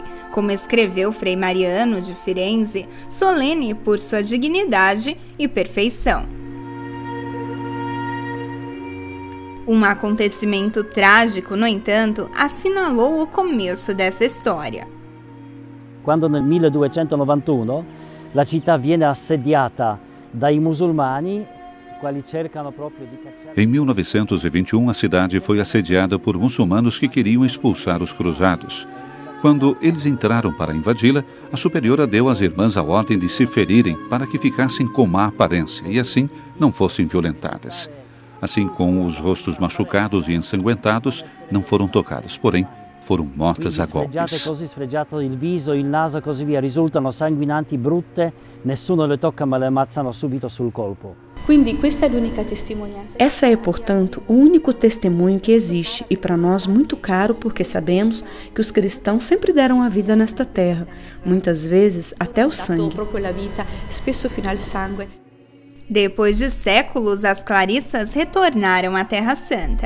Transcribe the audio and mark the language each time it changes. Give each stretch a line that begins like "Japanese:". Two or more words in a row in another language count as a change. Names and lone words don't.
Portuguese: Como escreveu Frei Mariano de Firenze, solene por sua dignidade e perfeição. Um acontecimento trágico, no entanto, assinalou o começo dessa história.
Italian: Quando nel 1291 la città viene assediata dai musulmani,
Portuguese: em 1921, a cidade foi assediada por muçulmanos que queriam expulsar os cruzados. Quando eles entraram para invadi-la, a superiora deu às irmãs a ordem de se ferirem para que ficassem com má aparência e assim não fossem violentadas. Assim como os rostos machucados e ensanguentados não foram tocados, porém foram mortas a golpes.
Italian: Sfregiato il viso, il naso e così via, risultano sanguinanti, brutte, nessuno le tocca ma le ammazzano subito sul colpo.
Portuguese: Essa é, portanto, o único testemunho que existe e para nós muito caro porque sabemos que os cristãos sempre deram a vida nesta terra, muitas vezes até o sangue. Depois de séculos, as clarissas retornaram à Terra Santa.